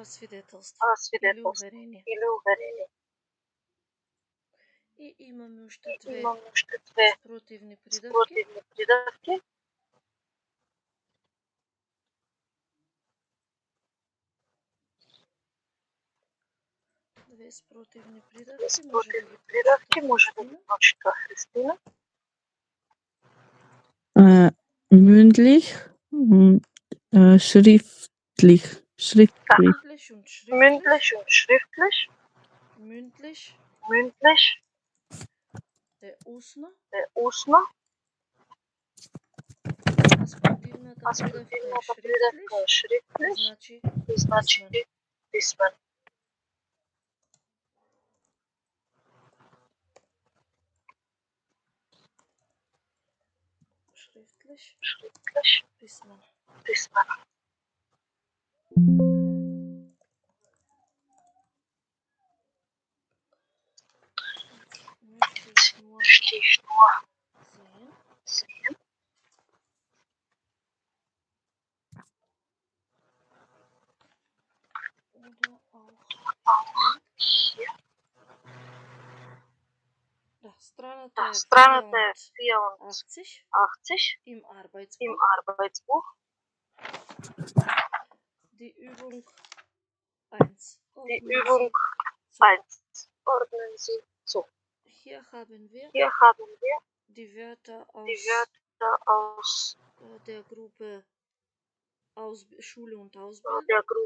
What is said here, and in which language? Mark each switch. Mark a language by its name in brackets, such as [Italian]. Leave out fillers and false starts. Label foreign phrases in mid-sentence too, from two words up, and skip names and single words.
[Macedonian] свидетелство или уверение. И имаме уште две спротивни придавки. Две спротивни придавки може да ги прочита Христина. [German] Mündlich, schriftlich. Mündlich und schriftlich. [Macedonian] Mündlich е устно. А спротивната придавка е schriftlich, значи писмен. Schriftlich, писмен. [German] Möchte ich nur sehen. Oder auch hier. [Macedonian] Да, страната е 84 [German] im Arbeitsbuch. Die Übung 1. Ordnen Sie zu. Hier haben wir die Wörter aus der Gruppe Schule und Ausbildung.